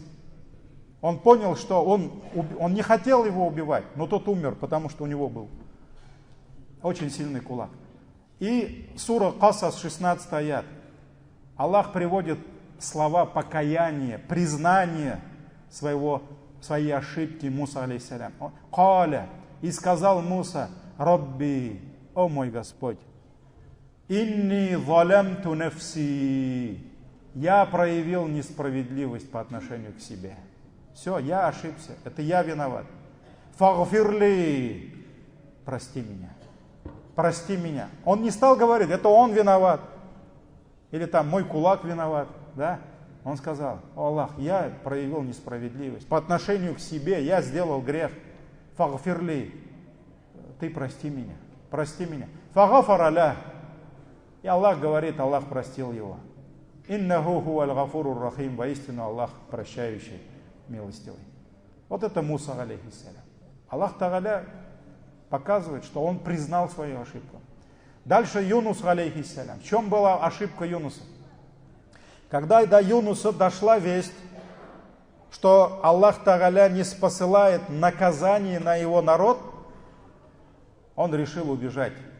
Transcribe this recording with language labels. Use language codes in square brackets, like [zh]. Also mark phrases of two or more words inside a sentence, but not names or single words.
[ru] Он понял, что он не хотел его убивать, но тот умер, потому что у него был очень сильный кулак. И сура Касас, 16 аят. Аллах приводит слова покаяния, признания своей ошибки Муса алейхиссалям. Каля, и сказал Муса, Рабби, о мой Господь, [ar] إني ظلمت نفسي, [ru] я проявил несправедливость по отношению к себе. Все, я ошибся, это я виноват. Фагфирли, прости меня. Прости меня. Он не стал говорить, это он виноват. Или там мой кулак виноват. Да? Он сказал, о Аллах, я проявил несправедливость. По отношению к себе я сделал грех. Фагфирли, ты прости меня. Прости меня. Фагафараля. И Аллах говорит, Аллах простил его. [ar] إنه هو الغفور الرحيم. [ru] Воистину Аллах прощающий, милостивый. Вот это Муса алейхиссалям. [ar] الله تعالى [ru] показывает, что он признал свою ошибку. Дальше Юнус алейхиссалям. В чем была ошибка Юнуса? Когда до Юнуса дошла весть, что [ar] الله تعالى [ru] не спосылает наказание на его народ, он решил убежать.